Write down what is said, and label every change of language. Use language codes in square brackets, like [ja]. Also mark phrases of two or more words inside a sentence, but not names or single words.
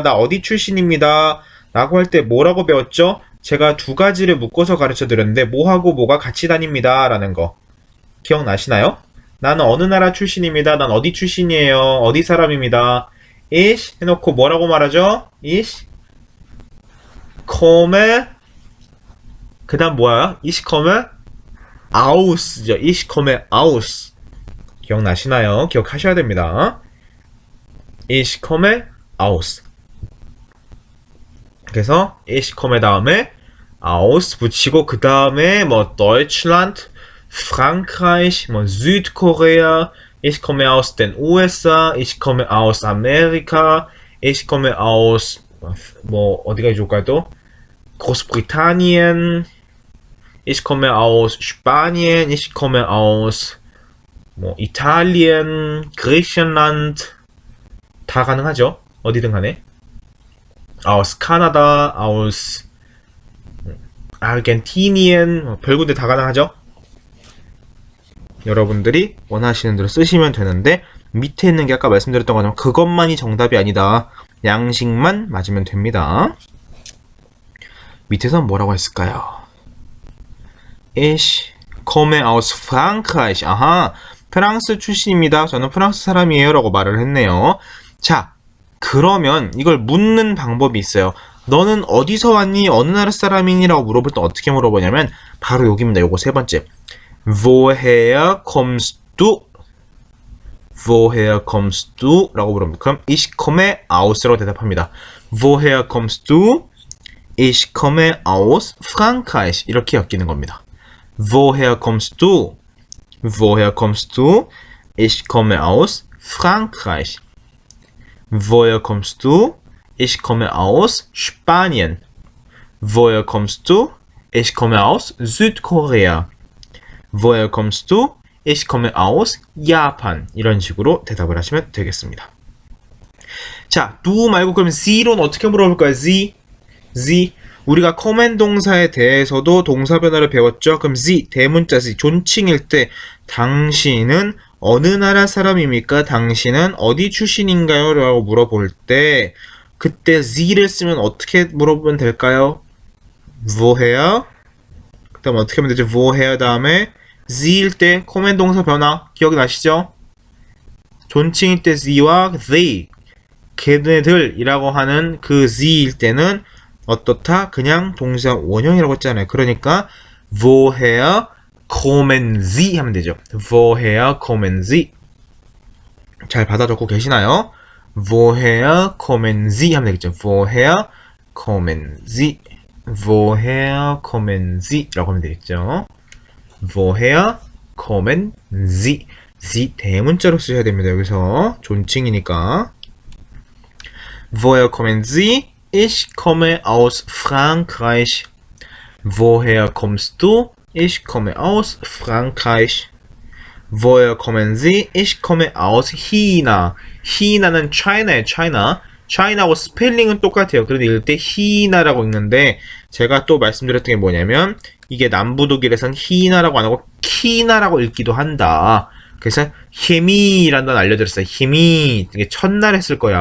[ko] 나 어디 출신입니다. 라고 할 때 뭐라고 배웠죠? 제가 2가지를 묶어서 가르쳐 드렸는데 뭐하고 뭐가 같이 다닙니다. 라는 거. 기억나시나요? 나는 어느 나라 출신입니다. 난 어디 출신이에요. 어디 사람입니다. Ich 해놓고 뭐라고 말하죠? [de] Ich komme [ko] 그 다음 뭐야? [de] Ich komme aus죠. Ich komme aus. [ko] 기억나시나요? 기억하셔야 됩니다. [de] Ich komme aus. 그래서 ich komme 다음에 aus [ko] 붙이고 그 다음에 뭐 [de] Deutschland, Frankreich, 뭐 Südkorea, ich komme aus den USA, ich komme aus Amerika, ich komme aus [ko] 뭐 어디가 좋을까요 또? [de] Großbritannien, ich komme aus Spanien, ich komme aus 뭐 Italien, Griechenland [ko] 다 가능하죠. 어디든 간에. [de] aus Kanada, aus Argentinien [ko] 별군데 다 가능하죠. 여러분들이 원하시는 대로 쓰시면 되는데 밑에 있는 게 아까 말씀드렸던 것처럼 그것만이 정답이 아니다. 양식만 맞으면 됩니다. 밑에서 뭐라고 했을까요? [de] Ich komme aus Frankreich. [ko] 아하, 프랑스 출신입니다. 저는 프랑스 사람이에요. 라고 말을 했네요. 자, 그러면 이걸 묻는 방법이 있어요. 너는 어디서 왔니? 어느 나라 사람이니? 라고 물어볼 때 어떻게 물어보냐면 바로 여기입니다. 요거 세 번째. [de] Woher kommst du? Woher kommst du? [ko] 라고 물어봅니다. 그럼 [de] Ich komme aus [ko] 라고 대답합니다. [de] Woher kommst du? Ich komme aus Frankreich. [ko] 이렇게 엮이는 겁니다. [de] Woher kommst du? Woher kommst du? Ich komme aus Frankreich. Woher kommst du? Ich komme aus Spanien. Woher kommst du? Ich komme aus Südkorea. Woher kommst du? Ich komme aus Japan. [ko] 이런 식으로 대답을 하시면 되겠습니다. 자, do 말고 그럼 Z로는 어떻게 물어볼까요? Z. 우리가 command 동사에 대해서도 동사 변화를 배웠죠. 그럼 Z, 대문자 Z, 존칭일 때 당신은 어느 나라 사람입니까? 당신은 어디 출신인가요? 라고 물어볼 때 그때 Z를 쓰면 어떻게 물어보면 될까요? [de] Woher? [ko] 그 다음 어떻게 하면 되죠? Woher 다음에 Z일 때 command 동사 변화 기억나시죠? 존칭일 때 Z와 they, 걔네들이라고 하는 그 Z일 때는 어떻다? 그냥 동사 원형이라고 했잖아요. 그러니까 [de] woher kommen Sie [ko] 하면 되죠. [de] woher kommen Sie. [ko] 잘 받아 적고 계시나요? [de] woher kommen Sie [ko] 하면 되겠죠. [de] woher kommen Sie. woher kommen Sie [ko] 라고 하면 되겠죠. [de] woher kommen Sie. [ko] Sie 대문자로 쓰셔야 됩니다. 여기서 존칭이니까. [de] woher kommen Sie? Ich komme aus Frankreich. Woher kommst du? Ich komme aus Frankreich. Woher kommen Sie? Ich komme aus China. [ko] China는 China예요. China하고 스펠링은 똑같아요. 그런데 읽을 때 China라고 읽는데 제가 또 말씀드렸던 게 뭐냐면 이게 남부 독일에선 China라고 안 하고 China라고 읽기도 한다. 그래서 힘이라는 건 알려드렸어요. 힘이 이게 첫날 했을 거예요.